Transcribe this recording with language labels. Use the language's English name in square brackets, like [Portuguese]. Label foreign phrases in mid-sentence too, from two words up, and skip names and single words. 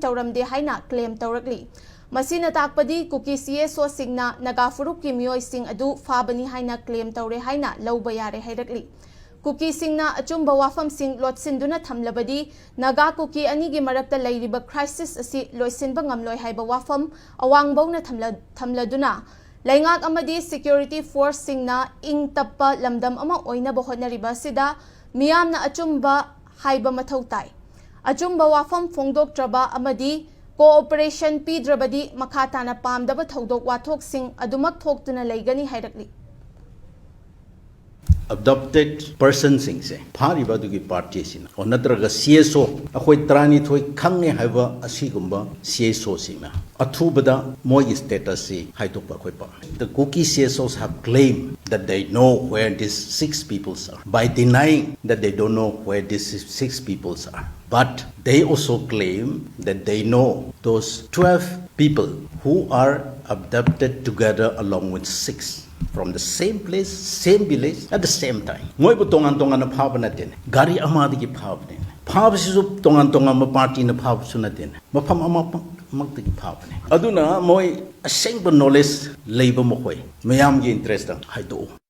[Manipuri] tawramde haina claim tawrakli masina takpadi Kuki CSO singna Naga Furup ki miyoy sing adu fabani haina claim tawre haina lawba yare hairakli Kuki Singna Achumba Wafam Sing Lotsinduna Tamlabadi, Naga Kuki Anigi Marakta Lairiba Crisis Asi Loisinba Ngamloy Haiba Wafam, Awangbona Tamladuna, Laingak Amadi [English] Security Force [Manipuri] Singna Ing Tappa Lamdam Ama Oina Bohona Ribasida, Miyamna Achumba Haiba Matautai. Achumba Wafam Fongdok Traba Amadi, Cooperation P Drabadi Makatana Pam Daba Thodok Watok Sing Adumak Toktuna Laigani Haidakli. [English] Adopted person [Manipuri] singse phari badugi party sin onadraga CSO akhoi trani thoi khangne haiba asigumba CSO sima athubada moi status si haidokpa khoi pa [English] the Kuki CSOs have claimed that they know where these 6 peoples are by denying that they don't know where these 6 peoples are but they also claim that they know those 12 people who are abducted together along with 6 from the same place, same village at the same time. [Manipuri] Moi bu tongan na phab na den. Gari amadi ki phab ne. Phab sisu tongan ma party na phab su na den. Mafam ama magti ki phab ne. Aduna moi aseng bu knowledge leiba mo khoi. Mayam gi interest da haido.